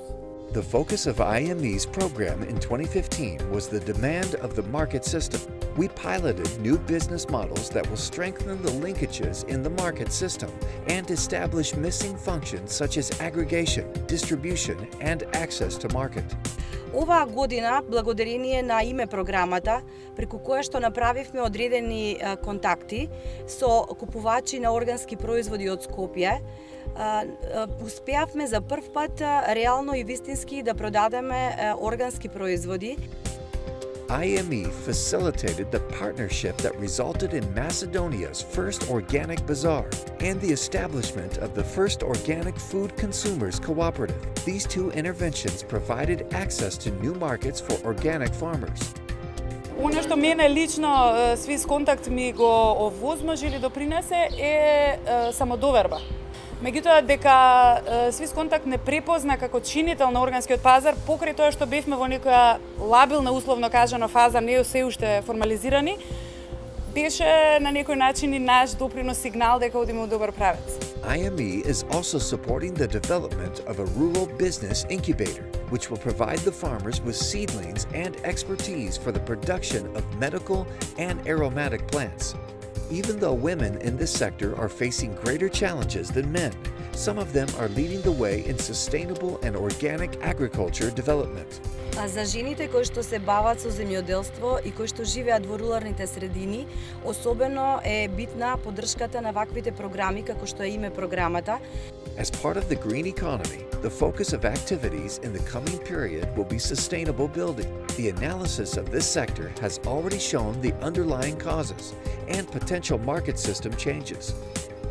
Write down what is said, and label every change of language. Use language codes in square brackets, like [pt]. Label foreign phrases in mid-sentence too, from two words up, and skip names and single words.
[en] The focus of IME's program in 2015 was the demand of the market system. We piloted new business models that will strengthen the linkages in the market system and establish missing functions such as aggregation, distribution, and access to market. [mk] Оваа година, благодарение на име програмата, преку која што направивме одредени контакти со купувачи на органски производи од Скопје, успеавме за прв пат реално и вистински да продадеме органски производи. [en] IME facilitated the partnership that resulted in Macedonia's first organic bazaar and the establishment of the first organic food consumers cooperative. These two interventions provided access to new markets for organic farmers. [mk] Оно што мене лично Swiss Contact ми го овозможи или допринесе е самодоверба. Меѓутоа, дека Swiss Contact не препозна како чинител на органскиот пазар, покрај тоа што бевме во некоја лабилна, условно кажано, фаза, не се уште формализирани, беше на некој начин и наш допринос сигнал дека одиме во добар правец. [en] IME is also supporting the development of a rural business incubator, which will provide the farmers with seedlings and expertise for the production of medical and aromatic plants. Even though women in this sector are facing greater challenges than men, some of them are leading the way in sustainable and organic agriculture development. [mk] За жените кои што се бават со земјоделство и кои што живеат во руралните средини, особено е битна поддршката на ваквите програми како што е име програмата. [en] As part of the green economy, the focus of activities in the coming period will be sustainable building. The analysis of this sector has already shown the underlying causes and potential market system changes.